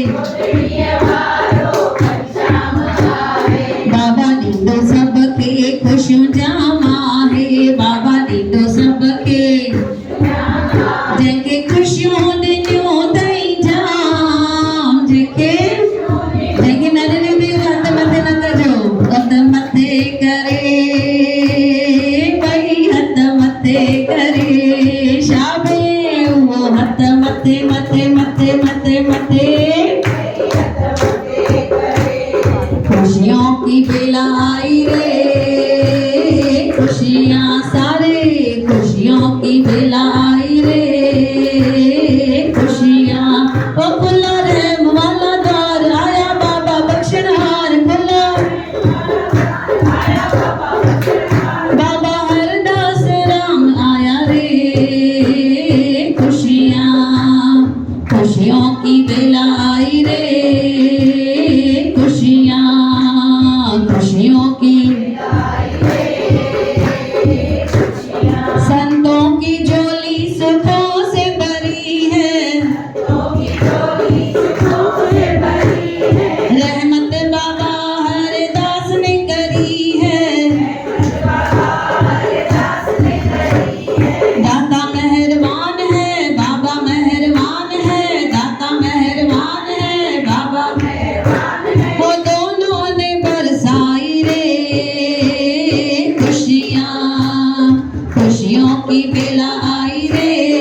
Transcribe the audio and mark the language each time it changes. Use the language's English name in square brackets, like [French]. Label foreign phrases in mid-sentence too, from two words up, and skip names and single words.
[Sindhi] बाबा ॾींदो सबके ख़ुशियूं जाम आहे बाबा ॾींदो सबके जंहिंखे ख़ुशियूं ॾिनियूं अथई जाम जंहिंखे न ॾिनियूं अथई हथ मथे न कजो हथ मथे करे ॿई हथ मथे करे शाबे उहो हथ मथे मथे मथे मथे मथे [Hindi] खुशियों की बेला आई रे खुशियाँ सारे खुशियों की बेला आई रे खुशियाँ ओ खुला रहम वाला द्वार आया बाबा बख्शनहार खुला बाबा हरदास राम आया रे खुशियों की बेला आई रे खुशियों की संतों की झोली सुखों से भरी है रहमत बाबा हरदास ने करी है दाता मेहरबान है बाबा मेहरबान है दाता मेहरबान है बाबा वो दोनों ने बरसाई रे खुशियों की बेला आई रे